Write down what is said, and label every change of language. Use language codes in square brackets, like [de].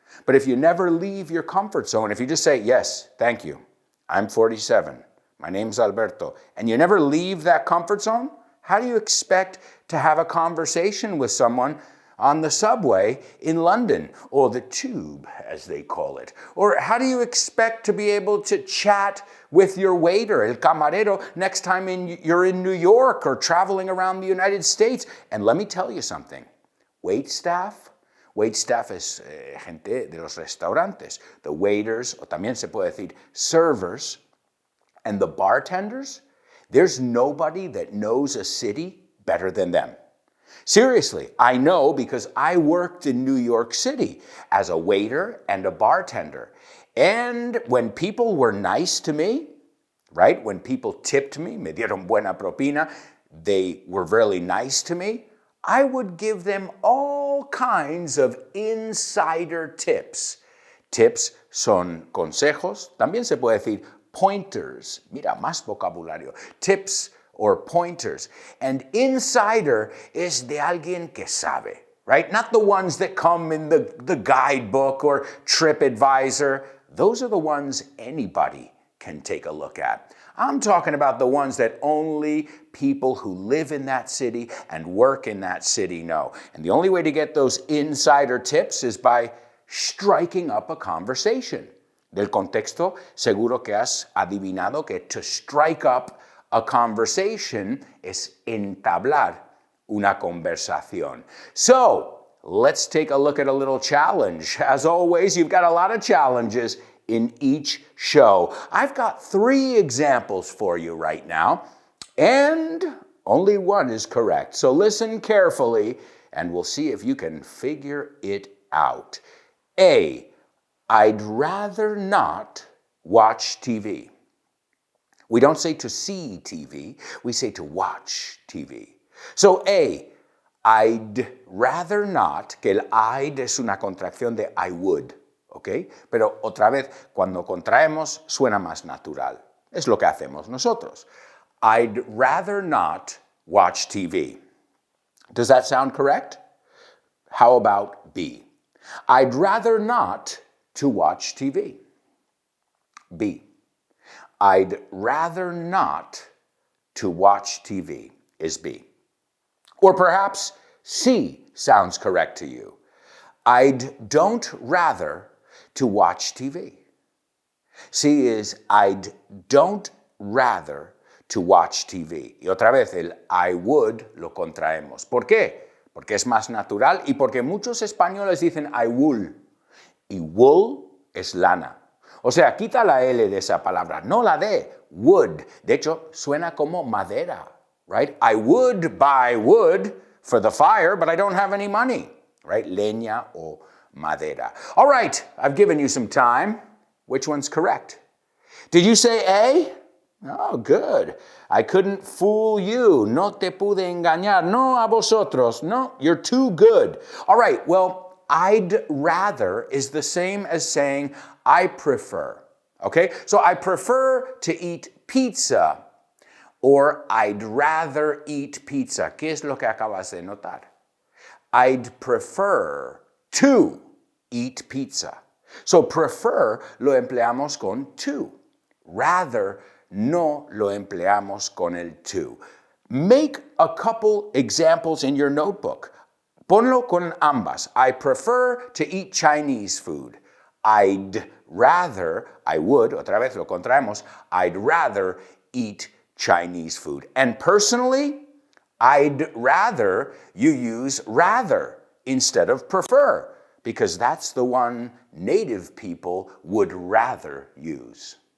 [en] But if you never leave your comfort zone, if you just say, yes, thank you, I'm 47, my name's Alberto, and you never leave that comfort zone, how do you expect to have a conversation with someone on the subway in London, or the tube, as they call it? Or how do you expect to be able to chat with your waiter, [es] el camarero, [en] next time you're in New York or traveling around the United States? And let me tell you something. [es] Waitstaff es gente de los restaurantes. [en] The waiters, [es] o también se puede decir [en] servers, and the bartenders, there's nobody that knows a city better than them. Seriously, I know because I worked in New York City as a waiter and a bartender. And when people were nice to me, right? When people tipped me, [es] me dieron buena propina, [en] they were really nice to me, I would give them all kinds of insider tips. [es] Tips son consejos, también se puede decir pointers. Mira, más vocabulario. [en] Tips or pointers. And insider is [es] de alguien que sabe, [en] right? Not the ones that come in the guidebook or TripAdvisor. Those are the ones anybody can take a look at. I'm talking about the ones that only people who live in that city and work in that city know. And the only way to get those insider tips is by striking up a conversation. [es] Del contexto, seguro que has adivinado que [en] to strike up a conversation [es] es entablar una conversación. [en] So, let's take a look at a little challenge. As always, you've got a lot of challenges in each show. I've got 3 examples for you right now, and only one is correct. So listen carefully, and we'll see if you can figure it out. A, I'd rather not watch TV. We don't say to see TV, we say to watch TV. So A, I'd rather not, [es] que el I'd es una contracción de [en] I would, ¿ok? [es] Pero otra vez, cuando contraemos, suena más natural. Es lo que hacemos nosotros. [en] I'd rather not watch TV. Does that sound correct? How about B? I'd rather not to watch TV. B. I'd rather not to watch TV is B. Or perhaps C sounds correct to you. I'd don't rather to watch TV. C is I'd don't rather to watch TV. [es] Y otra vez el I would lo contraemos. ¿Por qué? Porque es más natural y porque muchos españoles dicen I wool. Y wool es lana. O sea, quita la L de esa palabra, no la D, wood. De hecho, suena como madera, right? [en] I would buy wood for the fire, but I don't have any money, right? [es] Leña o madera. [en] All right, I've given you some time. Which one's correct? Did you say A? Oh, good. I couldn't fool you. [es] No te pude engañar. No a vosotros. [en] No, you're too good. All right, well, I'd rather is the same as saying I prefer. Okay? So I prefer to eat pizza or I'd rather eat pizza. [es] ¿Qué es lo que acabas de notar? [en] I'd prefer to eat pizza. [es] So prefer lo empleamos con to. Rather no lo empleamos con el to. [en] Make a couple examples in your notebook. [es] Ponlo con ambas. [en] I prefer to eat Chinese food. I'd rather, I would, [es] otra vez lo contraemos, [en] I'd rather eat Chinese food. And personally, I'd rather you use rather instead of prefer, because that's the one native people would rather use.